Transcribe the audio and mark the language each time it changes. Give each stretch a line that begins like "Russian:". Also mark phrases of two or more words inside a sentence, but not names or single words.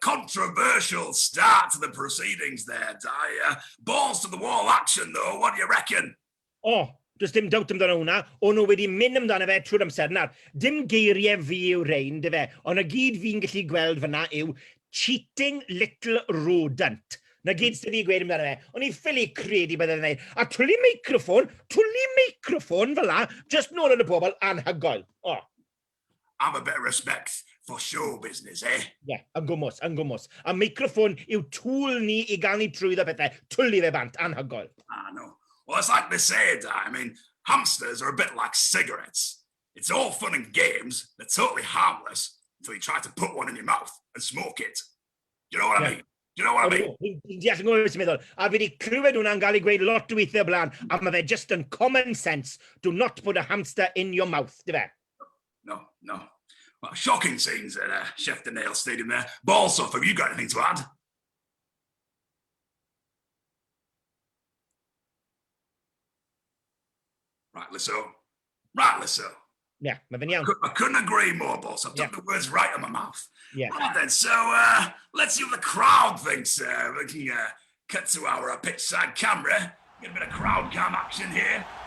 English: controversial start to the proceedings there, Di. Balls to the wall action, though. What do you reckon?
Welsh: O, does dim doubt amdano hwnna, o'n nhw wedi mynd amdano fe trwy'r amser. Nawr, dim geiriau fi yw rein, dy fe, ond y gyd fi'n gallu gweld fyna yw
English: cheating little rodent.
Welsh: Na gyd sydd wedi gweud amdano fe. O'n i ffili credu bydde'n dweud. A twli meicroffon fel la, just nôl yn y pobl anhygoel. O.
English: Have a bit of respect for show business, eh? Yeah,
Welsh: yn gwmws. A meicroffon yw tŵl ni I gael ni trwyddo pethau. Twli fe bant, anhygoel.
English: I know. Well, it's like they say, Di. I mean, hamsters are a bit like cigarettes. It's all fun and games. They're totally harmless until you try to put one in your mouth and smoke it. Do you know what I mean? Do you know what I mean?
Welsh: Fi'n deall yn gwybod beth sy'n meddwl. A fi wedi clywed hwnna'n cael ei gweud lot o weithiau blaen, a mae fe just yn
English: common sense. Do not put a hamster in your mouth,
Welsh: di fe?
English: No. Well, shocking scenes at Chef the Nail Stadium there. Balsoff, have you got anything to add? Rightly so. Yeah,
Welsh: mae fe'n iawn.
English: I couldn't agree more, boss. I've took the words right out of my mouth. Yeah. Right then, so let's see what the crowd thinks. We can cut to our pitch side camera. Get a bit of crowd cam action here.